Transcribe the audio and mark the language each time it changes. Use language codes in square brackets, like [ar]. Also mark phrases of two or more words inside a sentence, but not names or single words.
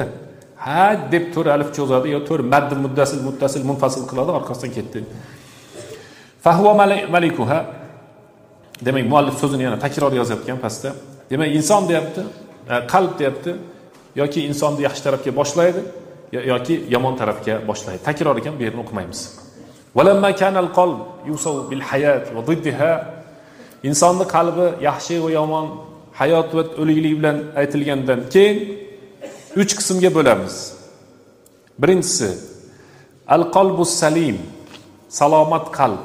[uz] Ha deb to'rt alif cho'zadi yo to'rt [ar] مد متصل منفصل [uz] qiladi, orqasidan ketdi. [ar] فهو ملكها. [uz] Demak, muallif so'zini yana takror yozayotgan pastda. Demak, inson deyapti, qalb deyapti, yoki insonni yaxshi tarafga boshlaydi, yoki yomon tarafga boshlaydi. Takror ekan, bu yerni o'qimaymiz. [ar] ولما كان القلب يوصف بالحياة وضدها. [uz] Insonning qalbi yaxshi va yomon, hayot va o'liklik bilan aytilgandan keyin 3 qismga bo'lamiz. Birinchisi [ar] القلب السليم, [uz] salomat qalb.